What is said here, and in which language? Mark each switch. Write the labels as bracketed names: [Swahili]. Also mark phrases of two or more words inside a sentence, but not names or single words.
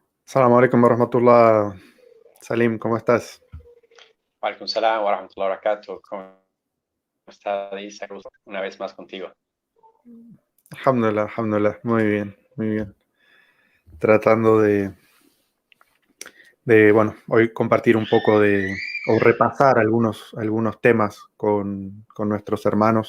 [Arabic] السلام عليكم ورحمة الله. [Spanish] Salim, ¿cómo estás? [Arabic] وعليكم السلام ورحمة الله وبركاته. [Spanish] ¿Cómo estás, Isa? Una vez más contigo. [Arabic] الحمد لله، الحمد لله. [Spanish] Muy bien, muy bien. Tratando bueno, hoy compartir un poco o repasar algunos temas con nuestros hermanos.